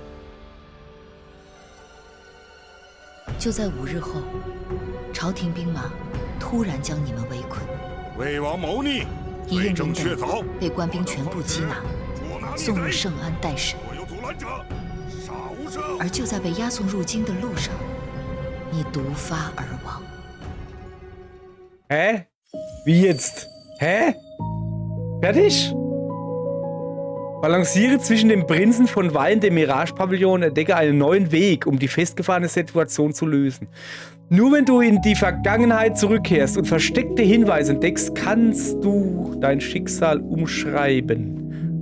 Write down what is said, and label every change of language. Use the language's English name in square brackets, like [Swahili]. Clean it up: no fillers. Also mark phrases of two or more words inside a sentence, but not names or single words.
[Chinese] 就在5日后，朝廷兵马突然将你们围困，魏王谋逆，一应人确等被官兵全部缉拿，送入圣安待审。而就在被押送入京的路上，你毒发而亡。 [German] Hä? Wie jetzt? Hä? Fertig? Balanciere zwischen dem Prinzen von Wein, dem Mirage-Pavillon und entdecke einen neuen Weg, um die festgefahrene Situation zu lösen. Nur wenn du in die Vergangenheit zurückkehrst und versteckte Hinweise entdeckst, kannst du dein Schicksal umschreiben.